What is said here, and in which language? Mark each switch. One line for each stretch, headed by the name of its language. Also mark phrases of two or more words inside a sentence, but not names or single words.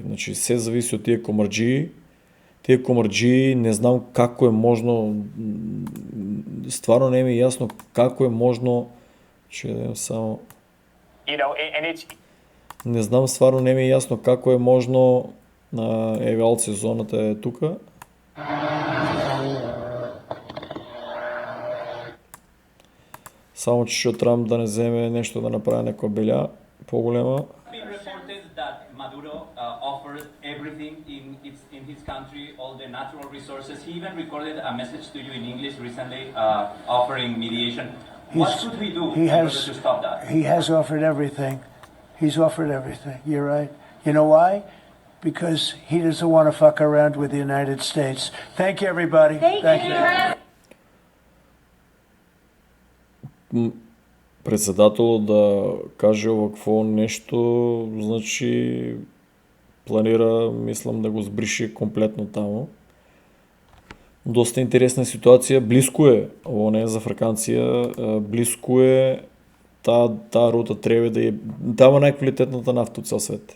Macedonian: Значи се зависи од тие комарџии. Тие комарџии не знам како е можно, стварно не ми е јасно како е можно, че само не знам, стварно не ми е јасно како е можно. Еве алт сезоната е тука. Само че што Трамп да не земе нешто да направи некоја белја поголема.
English: Maduro offers everything in his country, all the natural resources. He even recorded a message to you in English recently, offering mediation. What should we do in order to stop that? He has offered everything. He's offered everything. You're right. You know why? Because he doesn't want to fuck around with the United States. Thank you, everybody. Thank you.
Macedonian: Председателот да каже овакво нешто, значи планира, мислам, да го збрише комплетно таму. Доста интересна ситуација, блиску е, ово не е за Африканција, блиску е, таа рута треба да е, таму најквалитетната нафта од цел свет.